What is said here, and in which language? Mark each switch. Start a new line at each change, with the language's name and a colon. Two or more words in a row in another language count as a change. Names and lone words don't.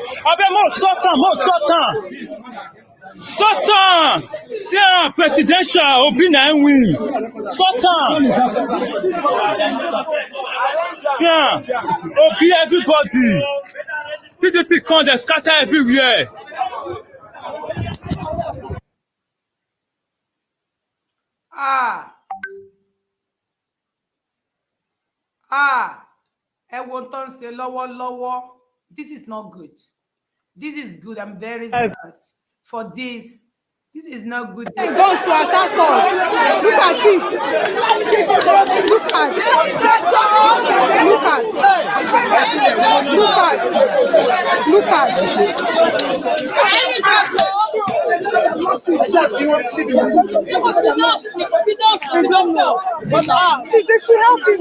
English: I bet more Sultan. See, presidential Obi na win. Sultan. See, Obi everybody. PDP come, they scatter everywhere.
Yoruba: Ẹ wo tó ń ṣe lọ́wọ́lọ́wọ́.
English: This is not good. This is good. I'm very sad for this. This is not good. They go to attack us. Look at it. Look at. They should help him.